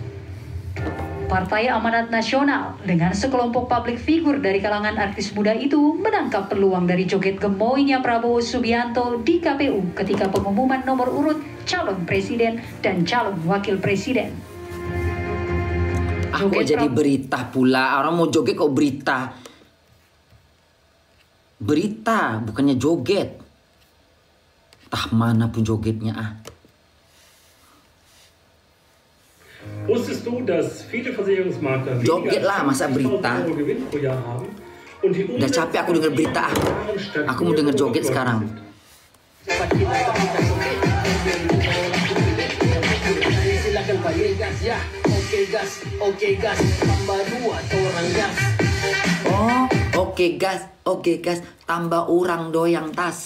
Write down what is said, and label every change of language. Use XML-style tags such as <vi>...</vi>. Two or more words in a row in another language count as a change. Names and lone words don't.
<id>Partai Amanat Nasional dengan sekelompok publik figur dari kalangan artis muda itu menangkap peluang dari joget gemoynya Prabowo Subianto di KPU ketika pengumuman nomor urut calon presiden dan calon wakil presiden. Kok jadi berita pula? Orang mau joget kok berita? Berita, bukannya joget. Tah mana pun jogetnya ah.</id> <de>Wusstest du, dass viele Versicherungsmakler</de> <id>Joget lah, masa berita?</id> <de>Gewinn pro Jahr haben und die</de> <id>Udah capek aku denger berita ah. Aku mau denger joget sekarang. Silakan Pak gas ya. Oke gas, tambah 2 orang gas. Oh, oke gas, tambah orang doyang tas.</id>